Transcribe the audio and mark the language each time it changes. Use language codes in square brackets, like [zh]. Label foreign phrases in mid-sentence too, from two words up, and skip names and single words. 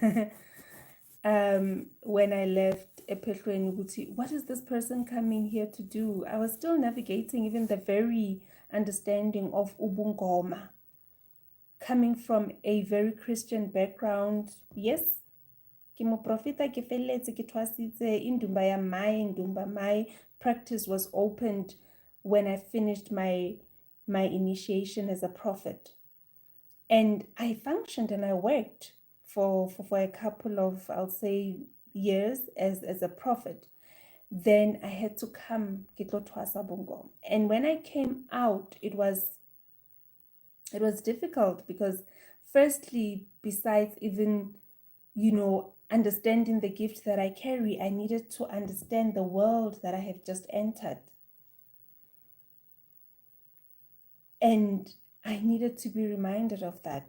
[en] When I left Ephelweni ukuthi, what is this person coming here to do? I was still navigating even the very understanding of ubungoma, coming from a very Christian background. Yes, [st] ke moprofita ke feletse ke thwasitse indumba ya mai indumba mai [en] practice was opened when I finished my initiation as a prophet, and I functioned and I worked for a couple of, I'll say, years as a prophet. Then I had to come [st] ke tlo thwasa bongoma, [en] and when I came out, it was difficult because, firstly, besides even understanding the gift that I carry, I needed to understand the world that I have just entered. And I needed to be reminded of that.